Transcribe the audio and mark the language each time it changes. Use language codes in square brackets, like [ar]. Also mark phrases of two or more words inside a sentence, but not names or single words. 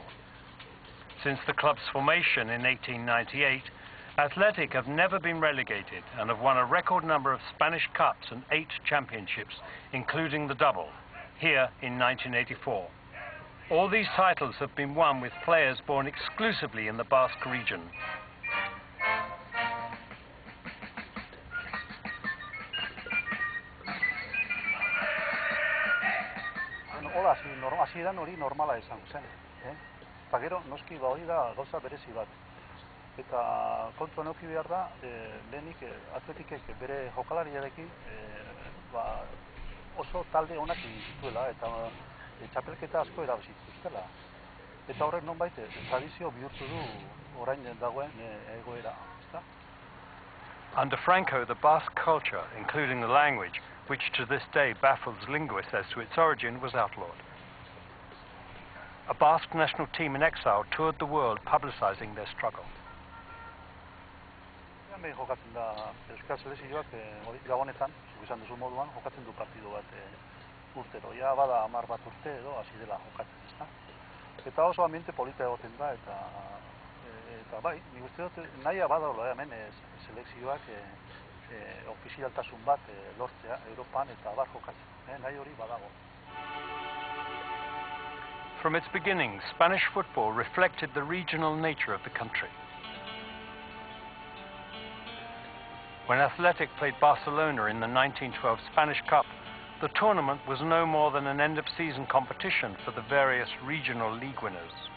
[en] Since the club's formation in 1898, Athletic have never been relegated and have won a record number of Spanish Cups and 8 championships, including the double, here in 1984. All these titles have been won with players born exclusively in the Basque region. [eu] Hola, hasieran hori normala izango zen. Eta gero, noski hori da gauza berezi bat. Eta kontuan eduki behar da, lehenik Atletikek bere jokalariarekin oso talde onak dituela eta txapelketa asko erabazi zituztela. Eta horrek nonbait tradizio bihurtu du orain dagoen egoera, ezta? [en] Under Franco, the Basque culture, including the language, which to this day baffles linguists as to its origin, was outlawed. A Basque national team in exile toured the world publicizing their struggle. [eu] Jokatzen da Euskal Selekzioak Gabonetan, zuk esan duzu moduan, jokatzen du partidu bat urtero. Ja bada 10 bat urte edo hasi dela jokatzen, ezta? Eta oso ambiente polita egoten da eta bai, nik uste dut nahia badagoela hemen selekzioak ofizialtasun bat lortzea Europan eta abar jokatzen. Nahi hori badago. [en] From its beginnings, Spanish football reflected the regional nature of the country. When Athletic played Barcelona in the 1912 Spanish Cup, the tournament was no more than an end-of-season competition for the various regional league winners.